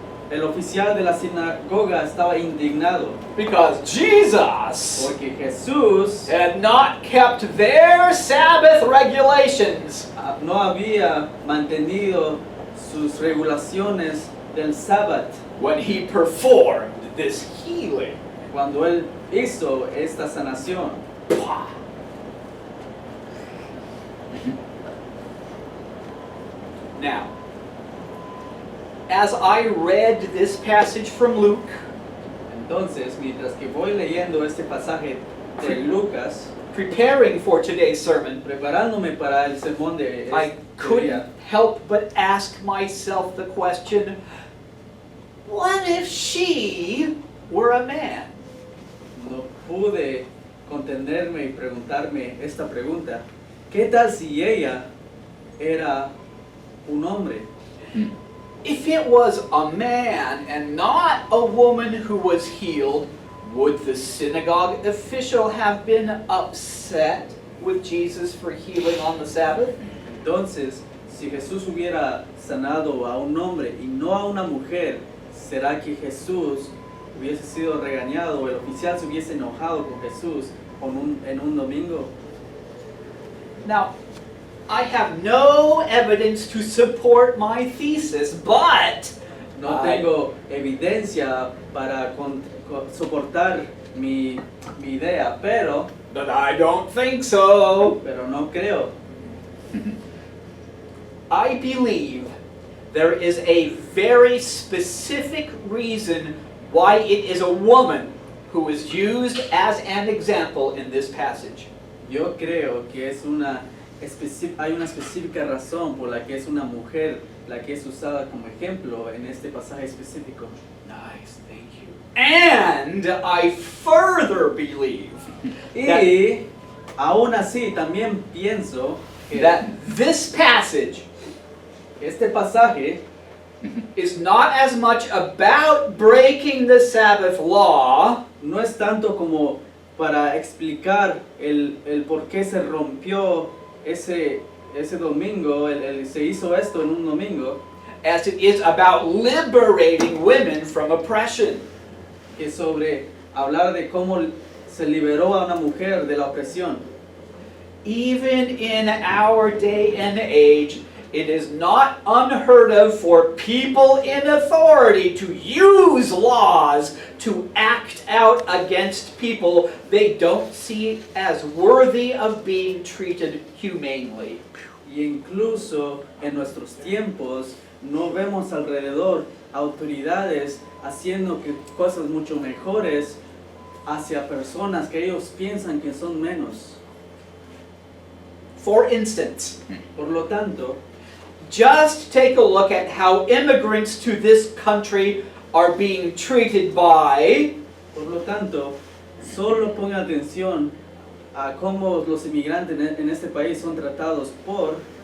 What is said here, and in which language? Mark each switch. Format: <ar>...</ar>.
<es>el oficial de la sinagoga estaba indignado</es> <en>because Jesus</en> <es>porque Jesús</es> <en>had not kept their Sabbath regulations.</en> <es>no había mantenido sus regulaciones del sábado</es> <en>When he performed this healing.</en> <es>cuando él hizo esta sanación. Pah.</es> <en>Now, as I read this passage from Luke,</en> <es>Entonces, mientras que voy leyendo este pasaje de Lucas,</es> <en>preparing for today's sermon,</en> <es>preparándome para el sermón de</es> <en>I</en> <es>este</es> <en>couldn't</en> <es>día,</es> <en>help but ask myself the question, what if she were a man?</en> <es>no pude contenerme y preguntarme esta pregunta: ¿qué tal si ella era un hombre?</es> <en>If it was a man and not a woman who was healed, would the synagogue official have been upset with Jesus for healing on the Sabbath?</en> <es>Entonces, si Jesús hubiera sanado a un hombre y no a una mujer, ¿será que Jesús hubiese sido regañado o el oficial se hubiese enojado con Jesús en un domingo?</es> <en>Now, I have no evidence to support my thesis, but</en> <es>No tengo evidencia para soportar mi idea, pero</es> <en>I don't think so.</en> <es>no creo.</es> <en>I believe there is a very specific reason why it is a woman who is used as an example in this passage.</en> <es>Yo creo que hay una específica razón por la que es una mujer la que es usada como ejemplo en este pasaje específico.</es> <en>Nice, thank you. And I further believe</en> <es>Y aún así también pienso que</es> <en>that this passage</en> <es>este pasaje</es> <en>is not as much about breaking the Sabbath law</en> <es>no es tanto como para explicar el por qué se rompió ese domingo, se hizo esto en un domingo,</es> <en>as it is about liberating women from oppression.</en> <es>es sobre hablar de cómo se liberó a una mujer de la opresión.</es> <en>Even in our day and age, it is not unheard of for people in authority to use laws to act out against people they don't see as worthy of being treated humanely.</en> <es>Y incluso en nuestros tiempos no vemos alrededor autoridades haciendo cosas mucho mejores hacia personas que ellos piensan que son menos.</es> <en>For instance,</en> <es>Por lo tanto,</es> <en>just take a look at how immigrants to this country are being treated by</en> <es>por lo tanto, solo ponga atención a cómo los inmigrantes en este país son tratados por</es>